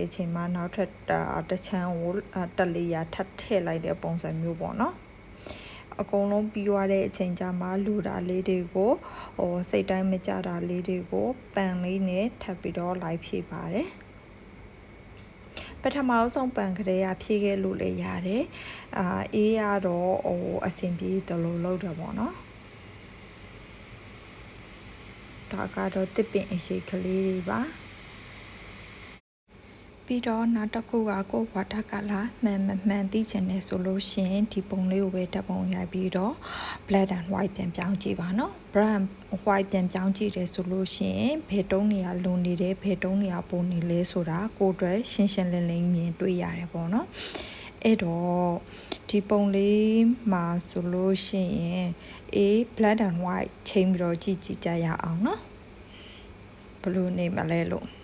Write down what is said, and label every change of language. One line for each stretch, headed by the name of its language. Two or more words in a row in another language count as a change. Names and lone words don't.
Burmese: တဲ့အချိန်မှာနောက်ထပ်တချမ်းကိုတက်လေးရထပ်ထည့်လိုက်တဲ့ပုံစံမျိုးပေါ့နော်အကုန်လုံးပြီးသွားတဲ့အချိန်ကျမှလူတာလေးတွေကိုစိတ်တိုင်းမကြတာလေးတွေကိုပန်လေးနဲ့ထပ်ပြီးတော့လိုက်ဖြည့်ပါတယ်ပထမဆုံးပန်ကလေးကဖြည့်ခဲ့လို့လည်းရတယ်အေးရတော့အဆင်ပြေတယ်လို့လုပ်တယ်ပေါ့နော် ဒါကတော့တစ်ပင်အရေးကလေးတွေပါပြီးတော့နောက်တစ်ခုကကိုဝါတာကလာမှန်သိချင်တယ်ဆိုလို့ ရှိရင်ဒီပုံလေးကိုပဲတပ်ပုံရိုက်ပြီးတော့
English: black and white
Burmese: ပြန်ပြောင်းကြည့်ပါနော်
English: black and white
Burmese: ပြန်ပြောင်းကြည့်တယ်ဆိုလို့ရှိရင်ဘယ်တုံးနေရလုံနေတယ်ဘယ်တုံးနေရပုံနေလဲဆိုတာကိုယ်အတွက်ရှင်းလင်းမြင်တွေ့ရတယ်ပေါ့နော်အဲ့တော့ဒီပုံလေးမှာဆိုလို့ရှိရင်
English: black and white
Burmese: ချိန်ပြီးတော့ကြည့်ကြရအောင်နော်ဘယ်လိုနေမလဲလို့